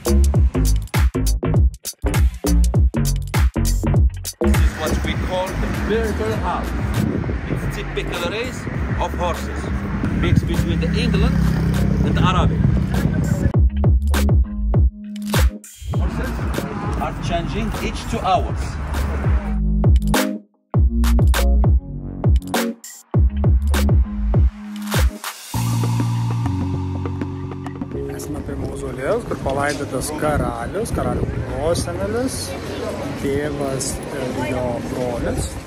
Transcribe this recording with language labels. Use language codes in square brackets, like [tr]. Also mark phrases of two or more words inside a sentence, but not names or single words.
[en] This is what we call the Berber House. It's a typical race of horses, mixed between the England and the Arabic. Are changing each 2 hours. [lt] Esame prie mauzolėjaus, kur palaidotas karalius, karalių prosenelis, tėvas ir jo brolis.